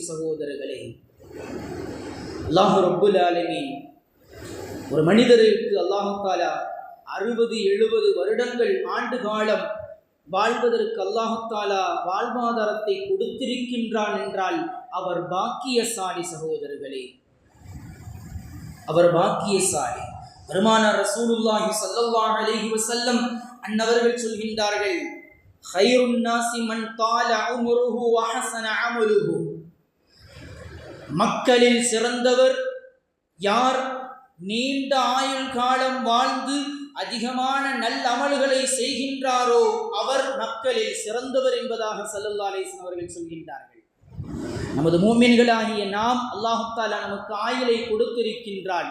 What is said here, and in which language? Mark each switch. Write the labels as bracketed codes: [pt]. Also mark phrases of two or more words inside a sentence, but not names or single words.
[ta] சகோதரர்களே, [ar] الله رب العالمين [ta] ஒரு மனிதருக்கு [ar] الله تعالى [ta] 60-70 வருடங்கள் ஆண்டு காலம் வாழ்வதற்கு [ar] الله تعالى [ta] வாழ்வாதாரத்தை கொடுத்திருக்கின்றான் என்றால் அவர் பாக்கியசாலி. சகோதரர்களே, அவர் பாக்கியசாலி. பெருமானார் [ar] رسول الله صلى الله عليه وسلم [ta] அன்னவர்கள் சொல்கின்றார்கள், [ar] خير الناس من طال عمره وحسن عمله. [ta] மக்களில் சிறந்தவர் யார் நீண்ட ஆயுள் காலம் வாழ்ந்து அதிகமான நல்ல அமல்களை செய்கின்றாரோ அவர் மக்களில் சிறந்தவர் என்பதாக [ar] صلى الله عليه وسلم [ta] அவர்கள் சொல்கின்றார்கள். நமது மூமின்களாகிய நாம் [ar] الله تعالى [ta] நமக்கு ஆயுளை கொடுத்திருக்கின்றான்.